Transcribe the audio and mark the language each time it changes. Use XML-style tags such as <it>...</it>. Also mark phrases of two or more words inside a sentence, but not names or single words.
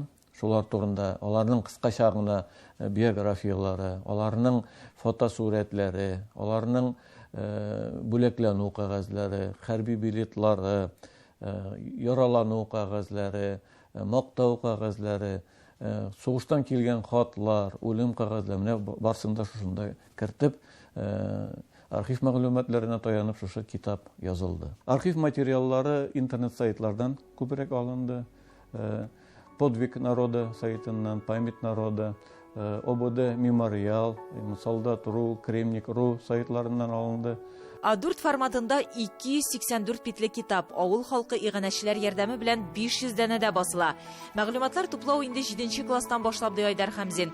<tt>Шулар турында аларның кыскача гына биографиялары, аларның фотосурәтләре, аларның бүләкләнү кагазлары, хәрби билетлары, яралану кагазлары, мактау кагазлары, сугыштан килгән хатлар, үлем кагазлары, менә барсында шушында кертеп, архив мәгълүматларына таянып шушы китап язылды. Архив материаллары интернет сайтлардан күбрәк алынды. Подвиг народа сайтынан, память народа, ОБД мемориал, Солдат.ру, Кремник.ру сайтларынан алынды. A4 форматында 284 битле китап авыл халкы иганәчеләр ярдәме белән 500 дәнә дә басыла. Мәгълүматлар туплау инде 7нче класстан башлап ди Айдар Хәмзин.</tt>